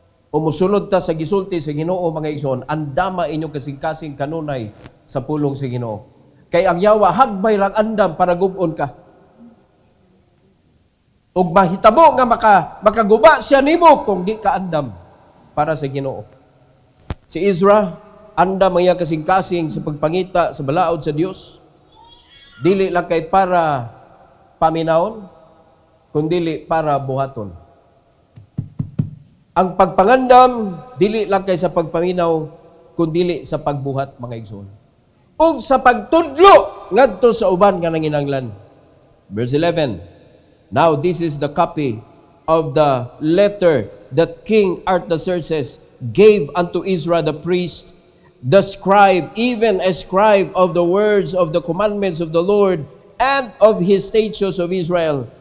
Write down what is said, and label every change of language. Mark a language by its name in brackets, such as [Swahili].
[Cebuano] O musunod ta sa gisulti sa Ginoo mga igsoon, andama inyong kasing-kasing kanunay sa pulong sa Ginoo. Kay ang yawa hagbay lang andam para gub-on ka. Ug mahitabo nga makaguba siya nimo kung di ka andam para sa Ginoo. Si Ezra andam iya kasing-kasing sa pagpangita sa balaod sa Dios. Dili lang kay para paminaon, kundi para buhaton. Ang pagpangandam, dili lang kay sa pagpaminaw, kundi sa pagbuhat, mga igsoon. Ug sa pagtudlo, ngadto sa uban nga nanginanglan. [English] Verse 11, now this is the copy of the letter that King Artaxerxes gave unto Ezra the priest, the scribe, even a scribe of the words of the commandments of the Lord and of his statutes of Israel.